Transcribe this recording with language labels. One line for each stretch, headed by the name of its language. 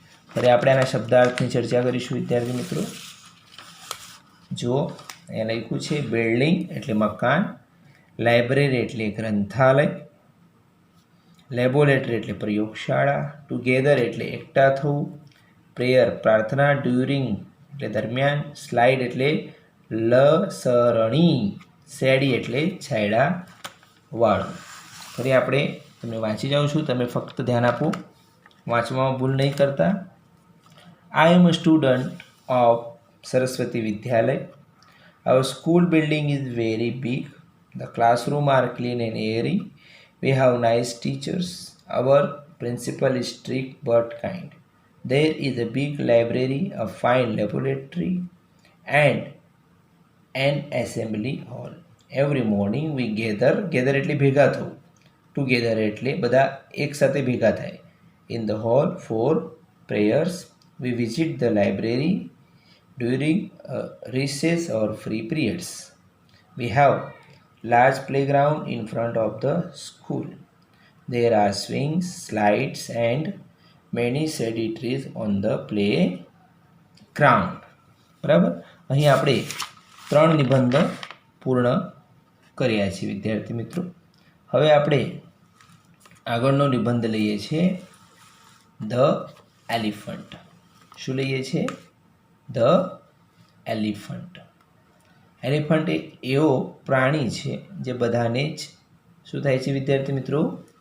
Gujarati: હવે આપણે આના શબ્દાર્થની ચર્ચા કરીશું વિદ્યાર્થી મિત્રો. જો અહીંયા લખ્યું છે બિલ્ડિંગ એટલે મકાન, લાઇબ્રેરી એટલે ગ્રંથાલય, લેબોરેટરી એટલે પ્રયોગશાળા, ટુગેધર એટલે એકઠા થવું, પ્રેયર પ્રાર્થના, ડ્યુરિંગ એટલે દરમિયાન, સ્લાઇડ એટલે લસરણી, શેડી એટલે છાયડા વાળું. ફરી આપણે તમે વાંચી જાઉં છું, તમે ફક્ત ધ્યાન આપો, વાંચવામાં ભૂલ નહીં કરતા.
English: I am a student of Saraswati Vidyalaya. Our school building is very big. The classrooms are clean and airy. We have nice teachers. Our principal is strict but kind. There is a big library, a fine laboratory, and an assembly hall. Every morning we gather
Gujarati: એટલે ભેગા થવું, together એટલે બધા એક સાથે ભેગા થાય.
English: In the hall for prayers. We visit the library during recess or free periods. We have large playground in front of the school. There are swings, slides, and many shady trees on the playground.
Gujarati: બરાબર, અહીં આપણે 3 નિબંધ પૂર્ણ કર્યા છે વિદ્યાર્થી મિત્રો. હવે આપણે આગળનો નિબંધ લઈએ છીએ ધ એલિફન્ટ. શું લઈએ છીએ? The elephant. એલિફન્ટ એ એવો પ્રાણી છે જે બધાને જ શું થાય છે વિદ્યાર્થી મિત્રો?